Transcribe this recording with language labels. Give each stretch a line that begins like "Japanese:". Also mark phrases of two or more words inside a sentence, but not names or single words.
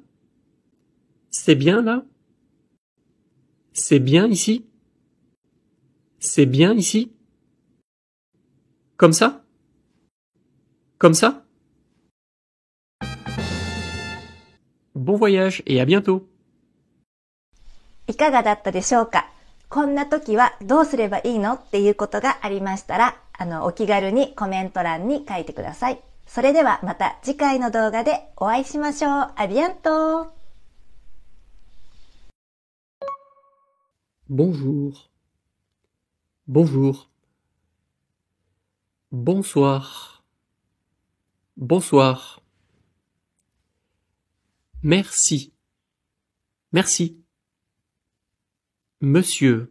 French: C'est bien là? C'est bien ici? C'est bien ici? Comme ça? Comme ça? Bon voyage et à bientôt.
Japanese: いかがだったでしょうか？こんな時はどうすればいいのっていうことがありましたら、お気軽にコメント欄に書いてください。それではまた次回の動画でお会いしましょう。
French: À bientôt. Bonjour. Bonjour. Bonsoir. Bonsoir. Merci. Merci. Monsieur.